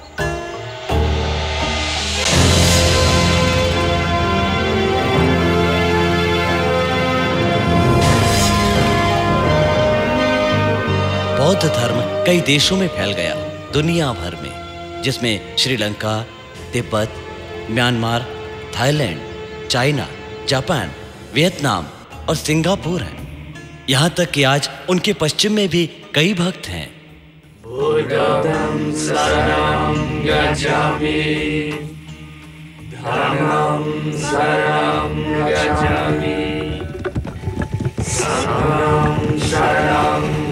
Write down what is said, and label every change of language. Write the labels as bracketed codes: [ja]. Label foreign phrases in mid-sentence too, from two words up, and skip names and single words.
[hi] बौद्ध धर्म कई देशों में फैल गया, दुनिया भर में, जिसमें श्रीलंका, तिब्बत, म्यांमार, थाईलैंड, चाइना, जापान, वियतनाम और सिंगापुर है। यहाँ तक कि आज उनके पश्चिम में भी कई भक्त हैं। [pi] बुद्धं शरणं गच्छामि, धम्मं शरणं गच्छामि, संघं शरणं